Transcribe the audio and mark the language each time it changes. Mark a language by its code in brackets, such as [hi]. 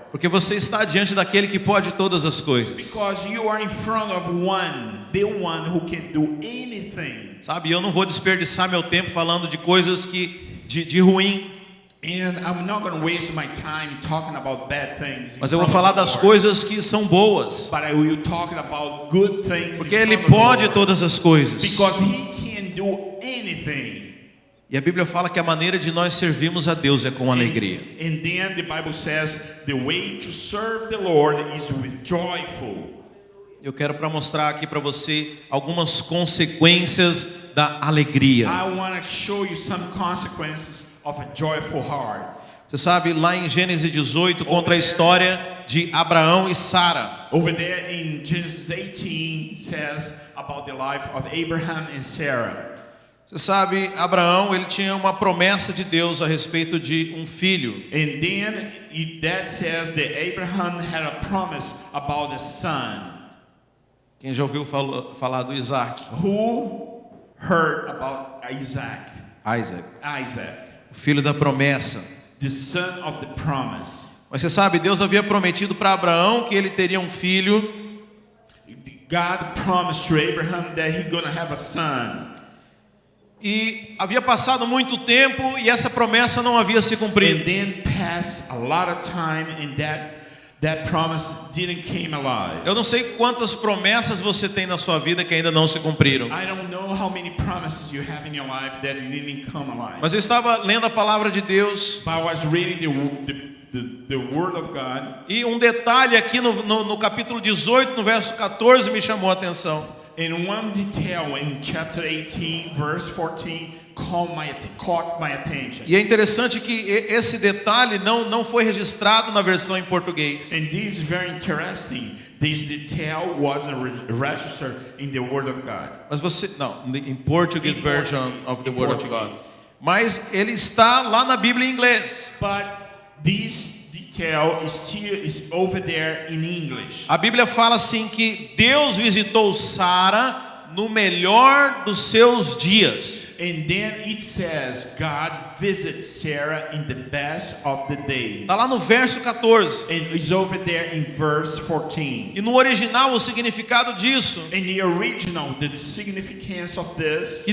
[pt] Porque você está diante daquele que pode todas as coisas. [en] Because you are in front of the one who can do anything. [pt] Sabe, eu não vou desperdiçar meu tempo falando de coisas de ruim. [en] And I'm not going to waste my time talking about bad things. [pt] Mas eu vou falar das coisas que são boas. [en] But I will talk about good things. [pt] Porque Ele pode todas as coisas. [en] Because He can do anything. [pt] E a Bíblia fala que a maneira de nós servirmos a Deus é com alegria. [en] And then the Bible says the way to serve the Lord is with joyful. [pt] Eu quero mostrar aqui para você algumas consequências da alegria. [en] I want to show you some consequences of a joyful heart. [pt] Você sabe, lá em Gênesis 18 conta a história de Abraão e Sara. [en] Over there in Genesis 18 says about the life of Abraham and Sarah. [pt] Você sabe, Abraão, ele tinha uma promessa de Deus a respeito de um filho. [en] And then that says that Abraham had a promise about a son. [pt] Quem já ouviu falar do Isaac? [en] Who heard about Isaac? [pt] Isaac, o filho da promessa. [en] The son of the promise. [pt] Mas você sabe, Deus havia prometido para Abraão que ele teria um filho. [en] God promised to Abraham that he's going to have a son. [pt] E havia passado muito tempo e essa promessa não havia se cumprido. [en] And then passed a lot of time and that promise didn't came alive. [pt] Eu não sei quantas promessas você tem na sua vida que ainda não se cumpriram. [en] I don't know how many promises you have in your life that didn't come alive. [pt] Mas eu estava lendo a palavra de Deus. [en] But I was reading the word of God. [pt] E um detalhe aqui no capítulo 18, no verso 14, me chamou a atenção. [en] And one detail in chapter 18, verse 14, caught my attention. [pt] E é interessante que esse detalhe não foi registrado na versão em português. [en] And this is very interesting. This detail wasn't registered in the Word of God. [pt] Mas [en] in Portuguese version of the Word of God. [pt] Mas ele está lá na Bíblia em inglês. [en] But this detail is over there in English. [pt] A Bíblia fala assim que Deus visitou Sara no melhor dos seus dias. [en] And then it says God visited Sarah in the best of the days. [pt] Está lá no verso 14. [en] And it's over there in verse 14. [pt] E no original o significado disso, [en] In the original, the significance of this,